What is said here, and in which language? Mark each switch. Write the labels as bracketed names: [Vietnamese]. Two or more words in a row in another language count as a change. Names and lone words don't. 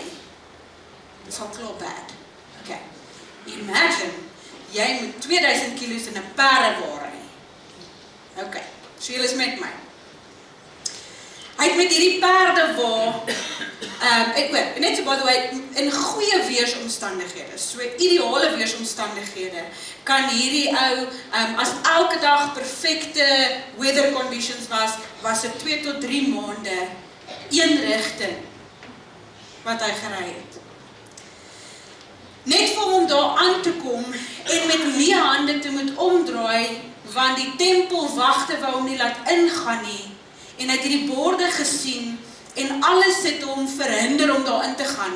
[Afrikaans] Dit is al klaar bad. Okay. Imagine, jy moet 2000 kilos in 'n perdewa ry. Okay, so julle is met my. Hy het met hierdie perdewa, net so [English] by the way, [Afrikaans] in goeie weersomstandighede, so ideale weersomstandighede, kan hierdie ou, as elke dag perfekte [English] weather conditions [Afrikaans] was dit 2 tot 3 maande, een rigting, wat hy gery het. Net vir hom daar aan te kom, en met leë hande te moet omdraai, want die tempelwagte wou hom nie laat ingaan nie, en hy het hierdie borde gesien, en alles het hom verhinder om daarin te gaan.